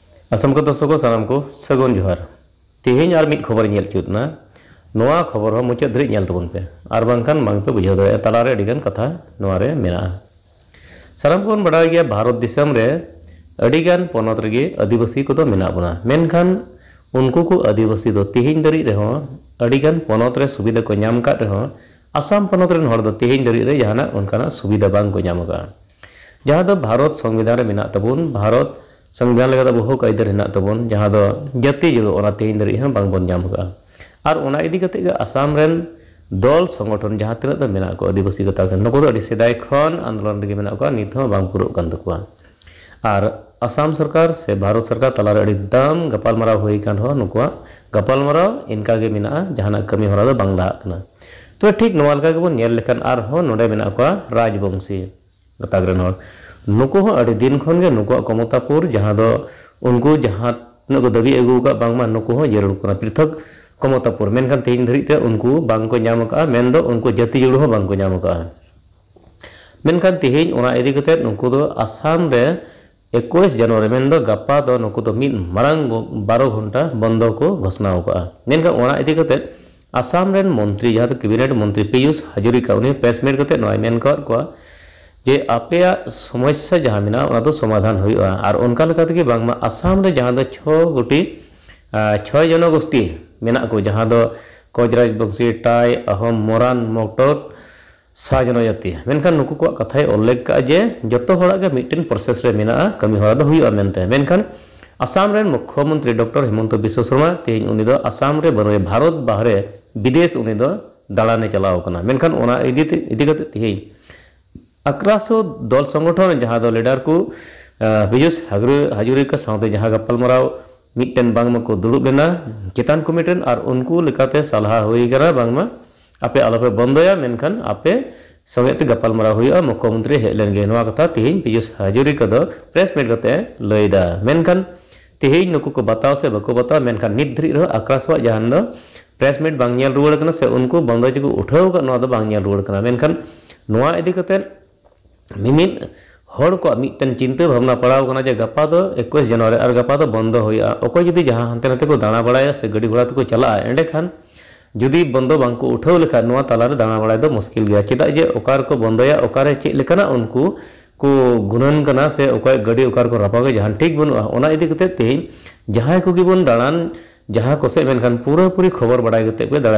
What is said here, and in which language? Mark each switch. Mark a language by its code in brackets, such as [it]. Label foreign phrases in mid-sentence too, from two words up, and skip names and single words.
[sat] असम को दर्शकों सानाम को सगुन जोहार तेहेñ आर मिट खबर नेल चुतना नोआ खबर हो मुचाद धरि नेल तबन पे आर बांखान बांग पे बुझाव दाड़े तालारे अडिगान कथा नोआ रे मेना सानाम को बड़ा गया भारत दिसम रे अडिगान पोनत रेगे आदिवासी को मेना बना मेनखान उनको को आदिवासी दो तेहेñ दरि रे हो अडिगान पोनत रे सुविधा को नाम का रे हो आसाम पोनत रेन हर दो तेहेñ दरि रे जहाना उनकाना सुविधा बांग को नाम का जहां दो भारत संविधान रे मेना तबन भारत संविधान लगा बहु कायदा हेना तबन जहां दो जाति जुड़ो ओना तेहेñ दरि हम बांग बन नाम का और ओना इदी कते गे आसाम रेन दल संगठन जहां तिना दो मेना को आदिवासी गता नको दो अडी सेदाय खन आंदोलन रेगे मेना को नित हो बांग पुरो कान तकुआ और आसाम सरकार से भारत सरकार तलार अडी दम गपालमाराव होई कान हो नुकुआ गपालमाराव इनका गे मेना जहाना कमी होरा दो बांग लाहा कना तो ठीक नोवा लगा गे बोन नेल लेखान आर हो नोडे मेना को राजवंशी गताग्रन हर नुको हो अड़ी दिन खन गे नुको कमतापुर जहां दो उनको जहां नको दबी अगु का बांगमा नुको हो जरूर कना पृथक कमतापुर मेनखान तेहेñ धरि ते उनको बांग को नाम का मेन दो उनको जाति जुड़ हो बांग को नाम का मेनखान तेहेñ ओना इदी कते नुको दो आसाम रे 21 जनवरी मेन दो गप्पा दो नुको दो मिद मारांग 12 घंटा बंद को घोषणा का मेनखान ओना इदी कते आसाम रेन मंत्री जहां कैबिनेट मंत्री पीयूष हाजरिका उनी [en] press meet [sat] कते नय मेन कर को जे आपे समस्या जहां मेना ओना दो समाधान हुआ और उनका लेका तके बांगमा आसाम रे जहां दो 6 जनगोष्ठी मेना को जहां दो कोजराज बंशी टाई अहोम मोरान मोक्टोट सा जनजाति मेनखान नुकु को कथाय उल्लेख का जे जतो होड़ा गे मिटन प्रोसेस रे मेना कमी होड़ा दो हुआ मेनते मेनखान आसाम रेन मुख्यमंत्री डॉक्टर हेमंत बिश्व शर्मा तेहेñ उनी दो आसाम रे बरोय भारत बाहरे विदेश उनी दो दालाने चलाव कना मेनखान ओना इदी कते तेहेñ 1100 दल संगठन जहां दो लीडर को पीयूष हाजरिका साथे जहां गपालमाराव मिटन बांगमा को दुड़ुब लेना चेतान कमिटन और उनको लेकाते सलाह हुई करा बांगमा आपे आलोपे बंदया मेनखान आपे संगेते गपालमाराव हुआ मुख्यमंत्री हेलेन गे नोआ कथा तेहेñ पीयूष हाजरिका दो [en] press meet [sat] कते लयदा मेनखान तेहेñ नुको को बताव से बको बताव मेनखान नित धरि रह आक्रासवा जहां दो [en] press meet [sat] बांग नेल रुवाड़ कना से उनको बंदो को उठाव का नोआ दो बांग नेल रुवाड़ कना मेनखान नोआ इदी कते मिमिन हर को मिटन चिंता भावना पड़ाव कना जे गपा दो 21 जनवरी और गपा दो बंद होया ओको जदी जहां हंते नते को दाना बड़ाया से गड़ी घोड़ा को चला एंडे खान जदी बंदो बांग को उठाव लेखा नोआ तालारे दाना बड़ाय दो मुश्किल गया चेदा जे ओकार को बंदोया ओकारे चे लेकना उनको को गुणन कना से ओकाय गड़ी ओकार को रपागे जहां ठीक बनुआ ओना इदी कते तेहेñ जहां को गिबन दालान जहां को से मेनखान पूरा पूरी खबर बड़ाय गते पे दालान